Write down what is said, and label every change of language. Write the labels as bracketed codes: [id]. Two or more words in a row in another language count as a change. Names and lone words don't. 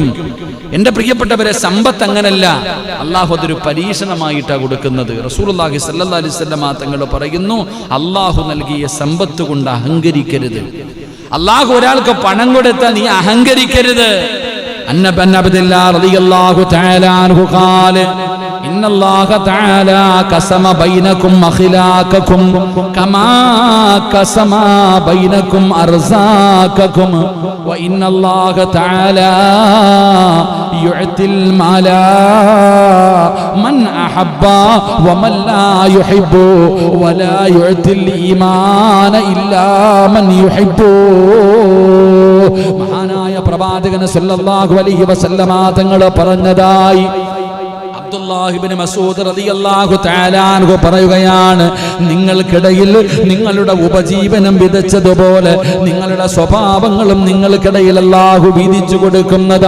[ml] എൻ്റെ പ്രിയപ്പെട്ടവരെ, സമ്പത്ത് അങ്ങനല്ല, അള്ളാഹു അതൊരു പരീക്ഷണമായിട്ടാണ് കൊടുക്കുന്നത്. റസൂലുള്ളാഹി [ar] صلى الله عليه وسلم [ml] തങ്ങൾ പറയുന്നു, അള്ളാഹു നൽകിയ സമ്പത്ത് കൊണ്ട് അഹങ്കരിക്കരുത്. അള്ളാഹു ഒരാൾക്ക് പണം കൊടുത്താൽ നീ അഹങ്കരിക്കരുത്. [ar] عن ابن عبد الله رضي الله تعالى عنه قال إن الله تعالى قسم بينكم أخلاقكم كما قسم بينكم أرزاقكم وإن الله تعالى يعطي المال من أحب ومن لا يحب ولا يعطي الإيمان إلا من يحب. [ml] മഹാനായ പ്രവാചകൻ [ar] صلى الله عليه وسلم [ml] തങ്ങൾ പറഞ്ഞതായി അബ്ദുല്ലാഹ് ഇബ്നു മസ്ഊദ് [ar] رضي الله تعالى عنه [ml] പറയുകയാണ്, നിങ്ങൾക്കിടയിൽ നിങ്ങളുടെ ഉപജീവനം വിതച്ചതുപോലെ നിങ്ങളുടെ സ്വഭാവങ്ങളും നിങ്ങൾക്കിടയിൽ അല്ലാഹു വീതിച്ചു കൊടുക്കുന്നതാ.